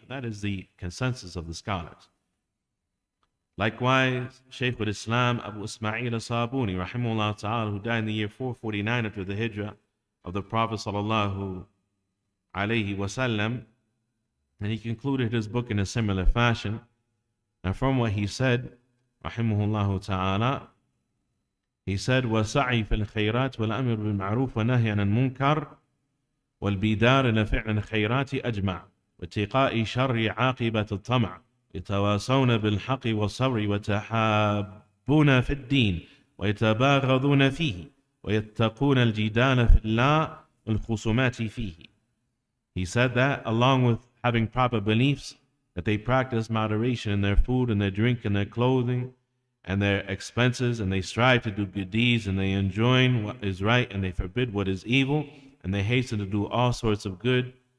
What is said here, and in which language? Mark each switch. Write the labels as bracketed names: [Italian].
[English] That is the consensus of the scholars. Likewise, Sheikh al-Islam Abu Ismail al-Sabuni, rahimahullah ta'ala, who died in the year 449 after the hijrah of the Prophet sallallahu alayhi wasallam, and he concluded his book in a similar fashion. And from what he said, [Arabic] rahimahullah ta'ala, he said, وَسَعِي فِي الْخَيْرَاتِ وَالْأَمْرُ بِالْمَعْرُوفِ وَنَهْيِ عَنِ الْمُنكَرِ وَالْبِدَارِ لَفِعْلِ الْخَيْرَاتِ أَجْمَعُ وَاتِّقَاءِ شَرِّ عَاقِبَةِ الطَّمَعِ يتواصون بالحق والصبر وتحابون في الدين ويتباغضون فيه ويتقون الجدال في الله والخصومات فيه. [English] He said that along with having proper beliefs, that they practice moderation in their food and their drink and their clothing and their expenses, and they strive to do good deeds, and they enjoin what is right, and they forbid what is evil, and they hasten to do all sorts of good